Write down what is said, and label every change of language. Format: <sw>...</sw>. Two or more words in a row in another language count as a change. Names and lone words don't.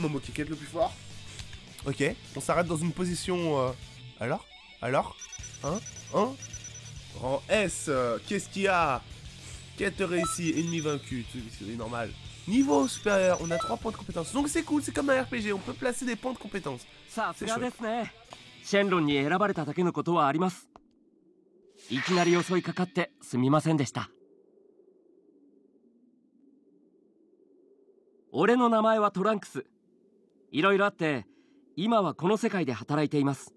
<fr>Momo qui est le plus fort. Ok, on s'arrête dans une position... Alors? Hein? Rang S, qu'est-ce qu'il y a? Quête réussie, ennemi vaincu, c'est normal. Niveau supérieur, on a 3 points de compétence. Donc c'est cool, c'est comme un RPG, on peut placer des points de compétence. C'est chouette.</fr> <ja>シェンロンに選ばれただけのことはあります。いきなり襲いかかってすみませんでした。俺の名前はトランクス。いろいろあって今はこの世界で働いています。</ja>